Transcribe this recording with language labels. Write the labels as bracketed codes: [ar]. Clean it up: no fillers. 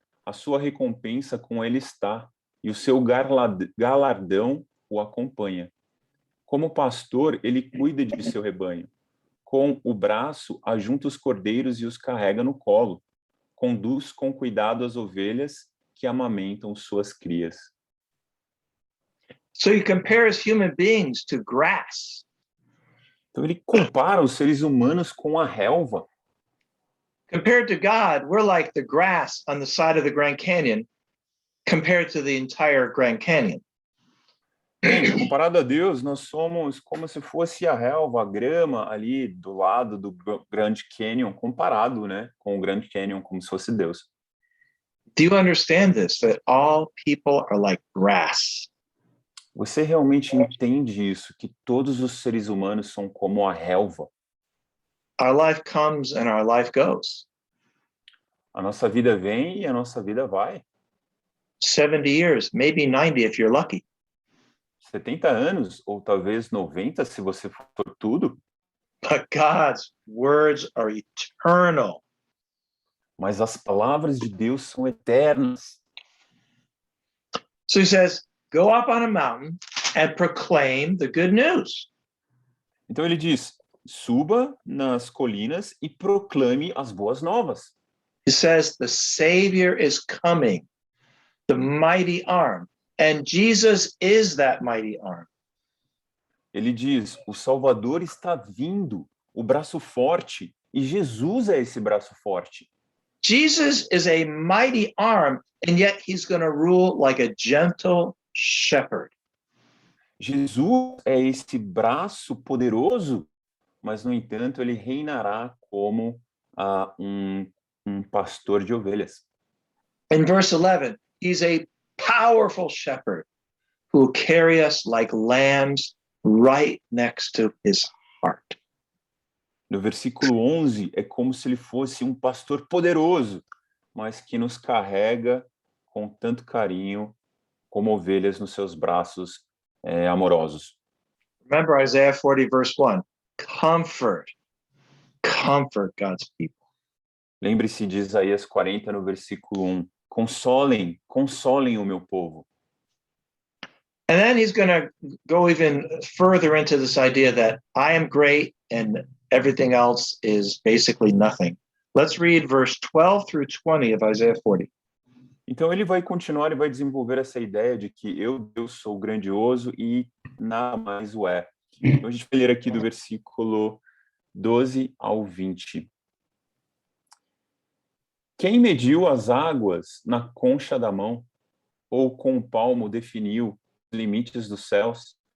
[pt] A sua recompensa com ele está, e o seu galardão o acompanha. Como pastor, ele cuida de seu rebanho. Com o braço, ajunta os cordeiros e os carrega no colo. Conduz com cuidado as ovelhas que amamentam suas crias. [en] So he compares human beings to grass. [pt] Então ele compara os seres humanos com a relva. [en] Compared to God, we're like the grass on the side of the Grand Canyon compared to the entire Grand Canyon. [pt] Bem, comparado a Deus, nós somos como se fosse a relva, a grama ali do lado do Grand Canyon, comparado, né, com o Grand Canyon, como se fosse Deus. [en] Do you understand this? That all people are like grass. [pt] Você realmente entende isso, que todos os seres humanos são como a relva? [en] Our life comes and our life goes. [pt] A nossa vida vem e a nossa vida vai. [en] 70 years, maybe 90 if you're lucky. [pt] 70 anos, ou talvez 90, se você for tudo. [en] But God's words are eternal. [pt] Mas as palavras de Deus são eternas. [en] So he says, go up on a mountain and proclaim the good news. [pt] Então ele diz, suba nas colinas e proclame as boas novas. [en] He says, the Savior is coming, the mighty arm, and Jesus is that mighty arm. [pt] Ele diz, o Salvador está vindo, o braço forte, e Jesus é esse braço forte. [en] Jesus is a mighty arm, and yet he's going to rule like a gentle shepherd. [pt] Jesus é esse braço poderoso, mas, no entanto, ele reinará como um pastor de ovelhas. [en] In verse 11, he's a powerful shepherd who will carry us like lambs right next to his heart. [pt] No versículo 11, é como se ele fosse um pastor poderoso, mas que nos carrega com tanto carinho como ovelhas nos seus braços amorosos. [en] Remember Isaiah 40, verse 1. Comfort God's people. [pt] Lembre-se de Isaías 40, no versículo 1. Consolem o meu povo. [en] And then he's going to go even further into this idea that I am great and everything else is basically nothing. Let's read verse 12 through 20 of Isaiah 40. [pt] Então ele vai continuar e vai desenvolver essa ideia de que eu, Deus, sou grandioso e nada mais o é. Então a gente vai ler aqui do versículo 12 ao 20. Quem mediu as águas na concha da mão, ou com o palmo definiu os limites dos céus?